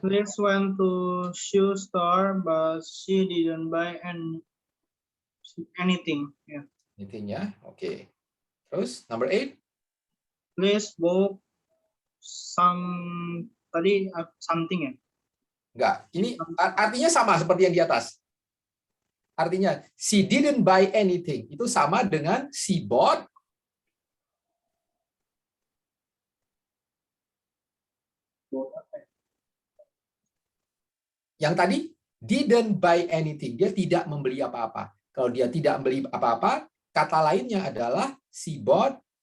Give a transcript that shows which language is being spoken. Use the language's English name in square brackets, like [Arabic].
[English] Liz went to shoe store, but she didn't buy anything. Yeah. [Indonesian] Anything ya? Oke. Terus number 8. [English] Liz bought something ya. [Indonesian] Enggak, ini artinya sama seperti yang di atas. [English] Artinya, she didn't buy anything. [Indonesian] Itu sama dengan [English] she bought. [Indonesian] Yang tadi, [English] didn't buy anything. [Indonesian] Dia tidak membeli apa-apa. Kalau dia tidak membeli apa-apa, kata lainnya adalah [English] she bought.